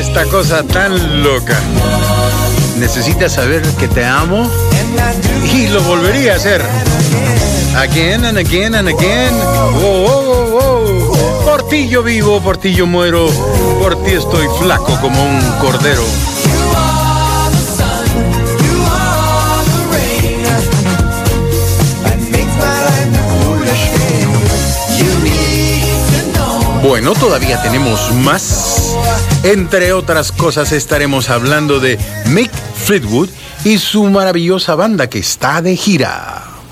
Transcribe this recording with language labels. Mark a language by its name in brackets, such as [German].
[Spanish] Cosa tan loca. Necesitas saber que te amo y lo volvería a hacer. [English] Again and again and again. Oh, oh, oh, oh. [Spanish] Por ti yo vivo, por ti yo muero, por ti estoy flaco como un cordero. [English] You are the sun, you are the rain, that makes my life foolish. [Spanish] Bueno, todavía tenemos más. Entre otras cosas, estaremos hablando de Mick Fleetwood y su maravillosa banda que está de gira.